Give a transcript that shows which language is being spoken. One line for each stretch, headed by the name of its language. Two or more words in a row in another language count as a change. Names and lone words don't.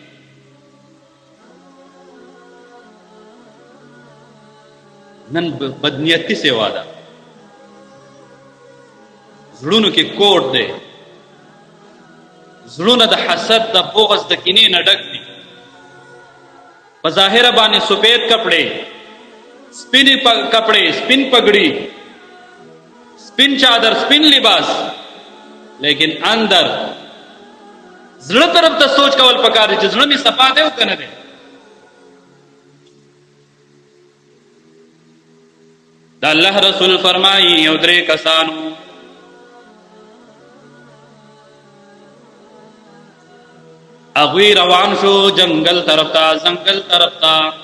Pashto: نن بدنیتي سیوا ده، زړونو کې کوټ دی، زړونه د حسد، د بغض، د کینې نه ډک دي. په ظاهره باندې
Urdu: سفید کپڑے،
Pashto: سپین کپڑے، سپین پگڑی، سپین چادر، سپین لباس، لیکن اندر زړه طرف ته سوچ کول پکار دی چې زړه مې صفا دی او که نه دی. د الله رسول فرمایي یو درې کسانو هغوی روان شو جنگل طرف ته، ځنګل طرف ته.